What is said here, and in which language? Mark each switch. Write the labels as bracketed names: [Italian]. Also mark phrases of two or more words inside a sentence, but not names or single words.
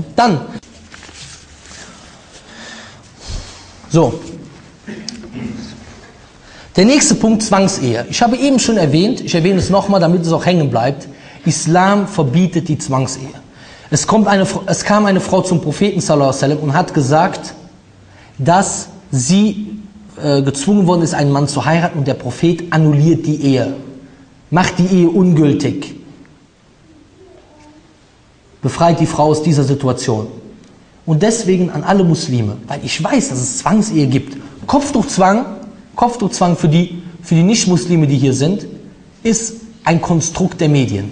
[German] Dann, so, der nächste Punkt, Zwangsehe. Ich habe eben schon erwähnt, ich erwähne es nochmal, damit es auch hängen bleibt, Islam verbietet die Zwangsehe. Es kam eine Frau zum Propheten [Arabic] صلى الله عليه وسلم [German] und hat gesagt, dass sie gezwungen worden ist, einen Mann zu heiraten und der Prophet annulliert die Ehe, macht die Ehe ungültig, befreit die Frau aus dieser Situation. Und deswegen an alle Muslime, weil ich weiß, dass es Zwangsehe gibt, Kopftuchzwang für die Nicht-Muslime, die hier sind, ist ein Konstrukt der Medien.